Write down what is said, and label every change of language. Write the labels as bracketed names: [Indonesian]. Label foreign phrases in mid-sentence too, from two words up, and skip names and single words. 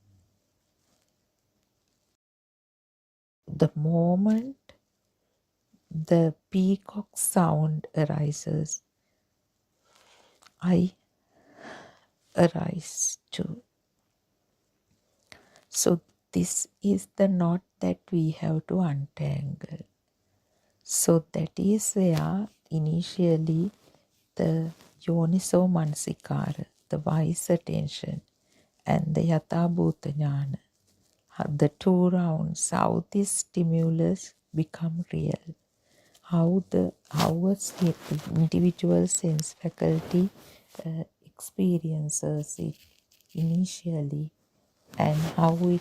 [English] The moment the peacock sound arises, I arise too. So this is the knot that we have to untangle. So that is where initially the [Pali] yoniso mansikara, [English] the wise attention, and the [Pali] yatha bhuta jnana, [English] the two rounds, how this stimulus become real, how a individual sense faculty experiences it initially, and how